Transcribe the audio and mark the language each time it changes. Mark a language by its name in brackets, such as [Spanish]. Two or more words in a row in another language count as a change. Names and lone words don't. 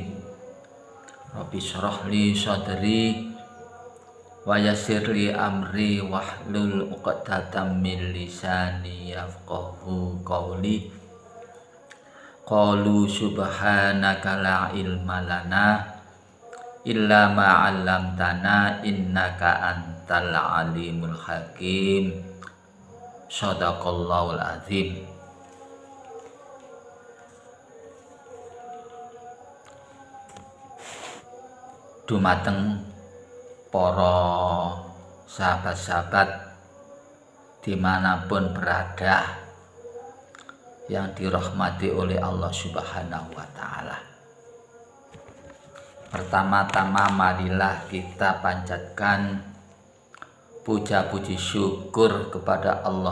[Arabic] رب اشرح لي صدري ويسر لي أمري واحلل عقدة من لساني يفقهوا قولي. قالوا سبحانك لا علم لنا إلا ما علمتنا إنك أنت العليم الحكيم. صدق الله العظيم. [Indonesian] Dumateng para sahabat-sahabat dimanapun berada yang dirahmati oleh [Arabic] الله سبحانه وتعالى. [Indonesian] Pertama-tama marilah kita panjatkan puja puji syukur kepada Allah